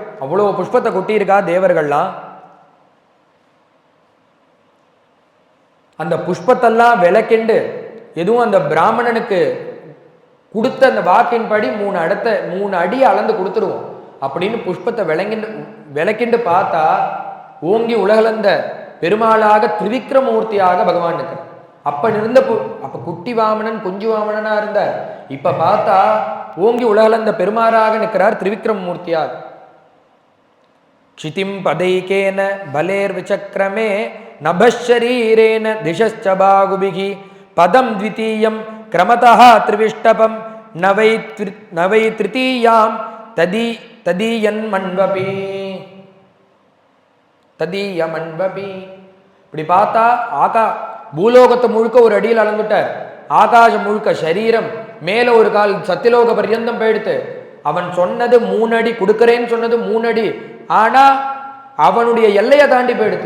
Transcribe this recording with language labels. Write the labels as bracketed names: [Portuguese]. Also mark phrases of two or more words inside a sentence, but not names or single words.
[Tamil] அவ்வளவு புஷ்பத்தை கொட்டியிருக்கா தேவர்கள்லாம். அந்த புஷ்பத்தெல்லாம் விளக்கிண்டு எதுவும் அந்த பிராமணனுக்கு கொடுத்த அந்த வாக்கின்படி 3 அடி அளந்து கொடுத்துருவோம் அப்படின்னு புஷ்பத்தை விளக்கிண்டு பார்த்தா ஓங்கி உலகளந்த பெருமாளாக திரிவிக்ரமூர்த்தியாக பகவான் இருக்கிறார். அப்ப குட்டி வாமனன் குஞ்சு வாமனனா இருந்தார். இப்ப பார்த்தா ஓங்கி உலகளந்த பெருமாளாக நிற்கிறார் திரிவிக்ரமூர்த்தியாக. [Sanskrit] क्षितिं पदैकेन बलेर्विचक्रमे नभशरीरेण दिशश्च बाहुभिः पदं द्वितीयं क्रमतः त्रिविष्टपं न वै तृतीयां तदीयन्मन्वपि. [Tamil] இப்படி பார்த்தா பூலோகத்தை முழுக்க ஒரு அடியில் அளந்துட்டார். ஆகாசம் முழுக்க சரீரம், மேல ஒரு கால் சத்தியலோக பர்யந்தம் போயிடுத்து. அவன் சொன்னது 3 அடி கொடுக்கிறேன்னு சொன்னது 3 அடி. ஆனா அவனுடைய எல்லையை தாண்டி போயிடுது.